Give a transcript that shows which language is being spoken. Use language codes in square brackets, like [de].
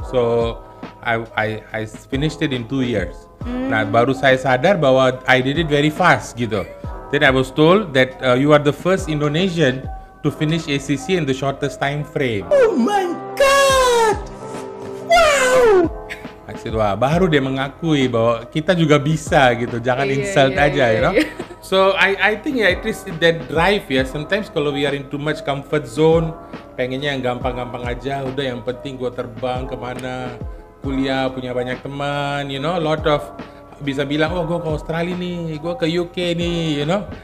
[en] So I finished it in 2 years. [id] Nah, baru saya sadar bahwa [en] I did it very fast [id] gitu. [en] Then I was told that you are the first Indonesian to finish ACC in the shortest time frame. Oh my God! Wow! I said, [id] wah, baru dia mengakui bahwa kita juga bisa gitu. Jangan insult aja, [en] you know. So I think ya it is that drive ya. Sometimes [id] kalau [en] we are in too much comfort zone, [id] pengennya yang gampang-gampang aja. Udah yang penting gue terbang kemana, kuliah, punya banyak teman, [en] you know, lot of [id] bisa bilang, oh gue ke Australia nih, gue ke UK nih, [en] you know.